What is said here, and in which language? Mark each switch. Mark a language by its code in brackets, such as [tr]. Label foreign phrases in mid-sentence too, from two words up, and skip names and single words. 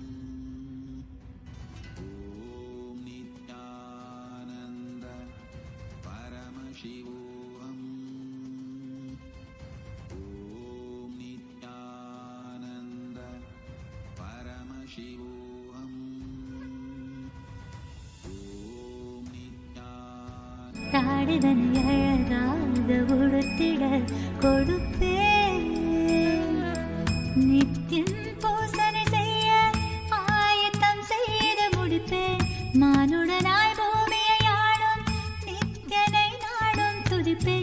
[sa] ओम् नित्यानन्द परमशिवोहम्. ओम् नित्यानन्द परमशिवोहम्. ओम् नित्यानन्द. [ta] தாடிதனை அழகாக உடுத்திட கொடுப்பேன், நித்தியம் பூசனை செய்ய ஆயத்தம் செய்து முடிப்பேன். மானுடனாய் பூமியை ஆளும் நித்தியனை நாடும் துதிப்பேன்.